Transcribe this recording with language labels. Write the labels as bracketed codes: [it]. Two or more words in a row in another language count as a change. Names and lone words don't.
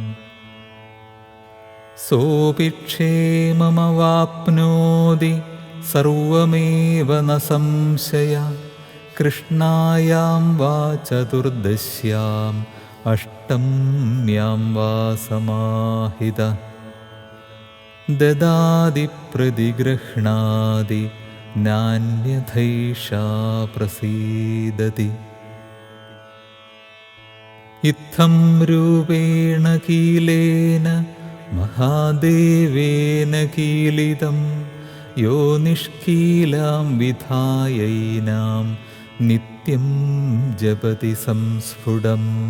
[sa] സോപി ക്ഷേമമവാപ്നോതി സർവമേവ ന സംശയ. കൃഷ്ണായാം വാ ചതുർദശ്യാം അഷ്ടമ്യാം വാ സമാഹിതഃ. ദദാതി പ്രതിഗൃഹ്ണാതി नान्यथैषा प्रसीदति। इत्थं रूपेण कीलेन महादेवेन कीलितं यो निष्कीलां विधायैनां नित्यं जपति संस्फुटम्।